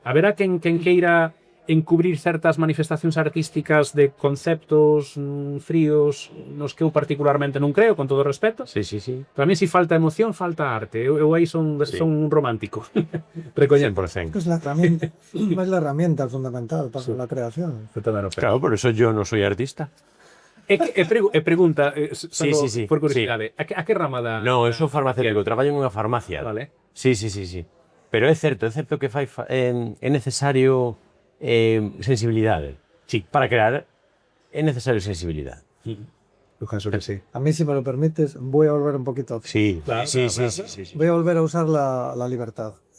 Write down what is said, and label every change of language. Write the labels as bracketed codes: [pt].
[gl] Haberá quen queira encubrir certas manifestacións artísticas de conceptos fríos nos que eu particularmente non creo, con todo o respeto. Sí. [es] Para mí, si falta emoción, falta arte. [gl] Eu aí son un romántico. Recoñendo. 100%. [es] Es la herramienta, es la herramienta fundamental para la creación. Claro, por eso yo no soy artista. [gl] E pregunta, Sí. por curiosidade, a que rama da... No, eu sou farmacéutico, traballo en unha farmacia. Vale. Sí. Pero é certo que é necesario sensibilidade. Sí. Para crear é necesario sensibilidade. Eu penso que sí. [es] A mí, si me lo permites, voy a volver un poquito. Sí. Voy a volver a usar la libertad.